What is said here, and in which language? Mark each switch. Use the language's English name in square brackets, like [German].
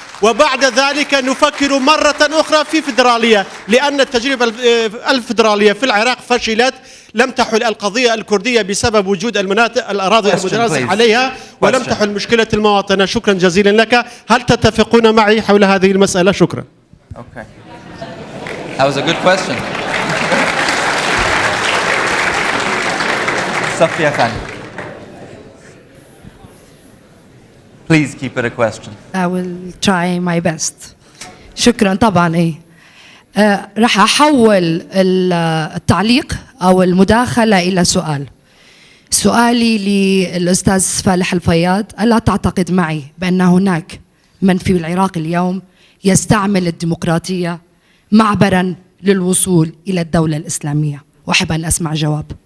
[Arabic] وبعد ذلك نفكر مرة أخرى في فدرالية، لأن التجربة الفدرالية في العراق فشلت، لم تحل القضية الكردية بسبب وجود الأراضي المتنازع عليها، ولم تحل مشكلة المواطنة. شكرا جزيلا لك. هل تتفقون معي حول هذه المسألة؟ شكرا. [English] Okay. That was a good question. Safia Khan. Please keep it a question. I will try my best. شكرا. [Arabic] طبعا راح أحول التعليق أو المداخلة إلى سؤال. سؤالي للأستاذ فالح الفياض: ألا تعتقد معي بأن هناك من في العراق اليوم يستعمل الديمقراطية معبرا للوصول إلى الدولة الإسلامية؟ وأحب أن أسمع جواب.